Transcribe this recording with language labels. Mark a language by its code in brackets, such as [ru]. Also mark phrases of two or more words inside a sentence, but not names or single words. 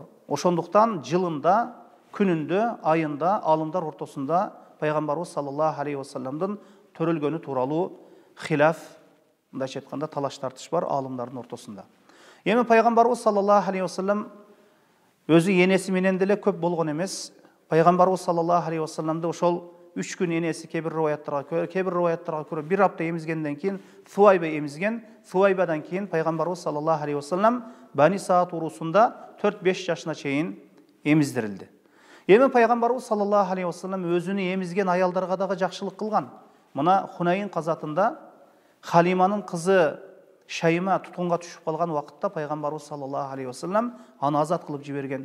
[ky] Ошондуктан жылында, күнүндө, айында, алымдар ортосунда пайгамбарыбыз [ar] صلى الله عليه وسلم [ky] төрөлгөнү тууралуу хилаф, мындайча айтканда талаш тартыш бар алымдардын ортосунда. Эми пайгамбарыбыз [ar] صلى الله عليه وسلم [ky] өзү энеси менен деле көп болгон эмес. Пайгамбарыбыз [ar] صلى الله عليه وسلم [ky] ошол 3 күн энеси кээ бир риваяттарга көрө бир апта эмизгенден кийин Суайба эмизген. Суайбадан кийин пайгамбарыбыз [ar] صلى الله عليه وسلم [ky] Бани Саад урусунда 4-5 жашына чейин эмиздирилди. Эми пайгамбарыбыз [ar] صلى الله عليه وسلم [ky] өзүнү эмизген аялдарга дагы жакшылык кылган. Мына Хунайин казатында Халиманын кызы Шайма тутунга түшүп калган убакытта пайгамбарыбыз [ar] صلى الله عليه وسلم [ky] аны азат кылып жиберген.